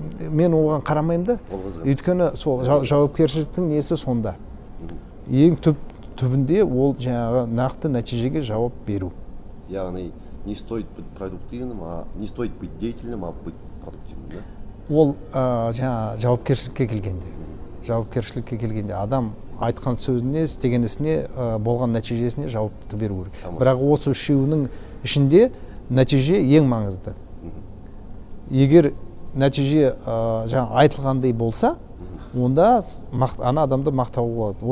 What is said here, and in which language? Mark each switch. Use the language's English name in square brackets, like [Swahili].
[Kazakh] Мен оған қарамаймын да. Өйткені сол жауапкершіліктің несі сонда. Ең түбінде ол жаңағы нақты нәтижеге жауап беру. Яғни [Russian] не стоит быть продуктивным, не стоит быть деятельным, а быть продуктивным, да? [Kazakh] Ол жаңағы жауапкершілікке келгенде. Жауапкершілікке келгенде адам айтқан сөзіне, істеген ісіне, болған нәтижесіне жауапты беру керек. Бірақ осы үшеуінің ішінде нәтиже ең маңызды. Егер нәтиже жаңа айтылғандай болса, онда ана адамды мақтауға болады.